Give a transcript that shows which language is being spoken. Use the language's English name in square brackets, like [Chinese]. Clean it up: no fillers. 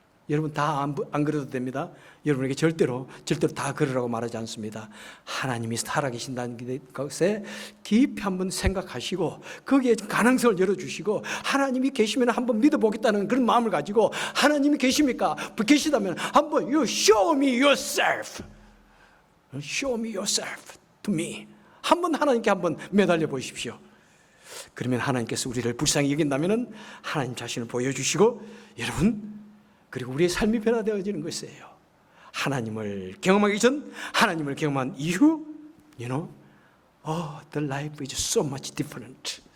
[Korean] 여러분 다 안 그래도 됩니다. 여러분에게 절대로 다 그러라고 말하지 않습니다. 하나님이 살아계신다는 것에 깊이 한번 생각하시고 거기에 가능성을 열어주시고 하나님이 계시면 한번 믿어보겠다는 그런 마음을 가지고 하나님이 계십니까? 계시다면 한번 [English] You show me yourself. Show me yourself to me. [Korean] 한번 하나님께 한번 매달려 보십시오. 그러면 하나님께서 우리를 불쌍히 여긴다면 하나님 자신을 보여주시고 여러분 그리고 우리의 삶이 변화되어지는 것이에요. 하나님을 경험하기 전 하나님을 경험한 이후 [English] the life is so much different.